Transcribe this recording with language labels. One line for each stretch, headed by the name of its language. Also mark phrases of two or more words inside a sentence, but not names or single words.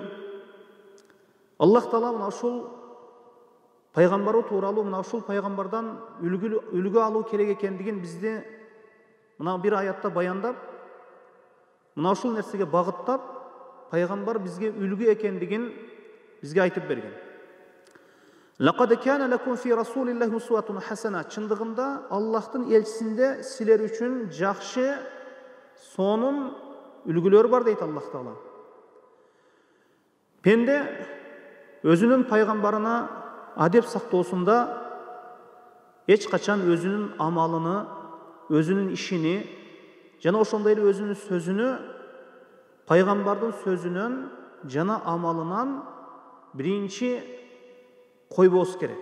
Kyrgyz: Аллах Таала мына ушул пайгамбары тууралуу, мына ушул пайгамбардан үлгү алуу керек экендигин бизди мына бир аятта баяндап, мына ушул нерсеге багыттап, пайгамбар бизге үлгү экендигин бизге айтып берген.
Arabic: لقد كان لكم في رسول الله أسوة حسنة.
Kyrgyz: Чындыгында Аллахтын элчисинде силер үчүн жакшы, сонун үлгүлөр бар дейт Аллах Таала. Пенде өзүнүн пайгамбарына адеп сактоосунда эч качан өзүнүн амалыны, өзүнүн ишини жана ошондой эле өзүнүн сөзүнү пайгамбардын сөзүнөн жана амалынан биринчи койбоосу керек.